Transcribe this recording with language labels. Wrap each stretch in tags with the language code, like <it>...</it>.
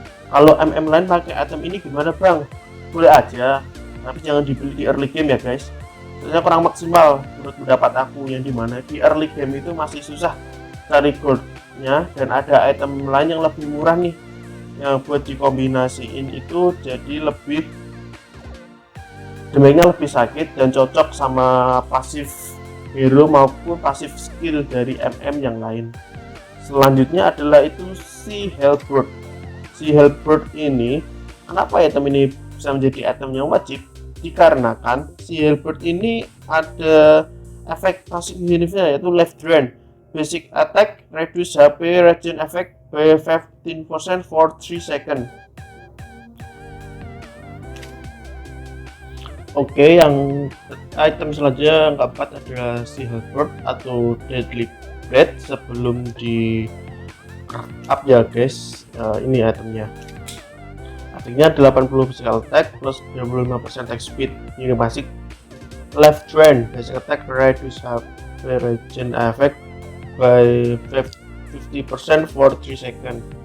<id>Kalau MM lain pakai item ini gimana bang? Boleh aja, tapi jangan dibeli di early game ya guys, soalnya kurang maksimal menurut pendapat aku, yang dimana di early game itu masih susah cari goldnya dan ada item lain yang lebih murah nih yang buat dikombinasiin itu jadi lebih damage-nya lebih sakit dan cocok sama pasif hero maupun pasif skill dari MM yang lain. Selanjutnya adalah itu si Hellbird. Si Hellbird ini kenapa item ini bisa menjadi item yang wajib? Dikarenakan si Hellbird ini ada efek pasif unitnya yaitu Life Drain.</id> <en>Basic attack reduce HP regen effect by 15% for 3 seconds.</en> <id>Oke, yang item selanjutnya yang keempat adalah si Hellbird atau Deadly Blade. Sebelum di up ya guys, ini itemnya. Artinya</id> <en>80 physical attack plus 25% attack speed.</en> <id>Ini</id> <en>basic left drain, basic attack reduce HP regen effect by 50% for 3 seconds.</en>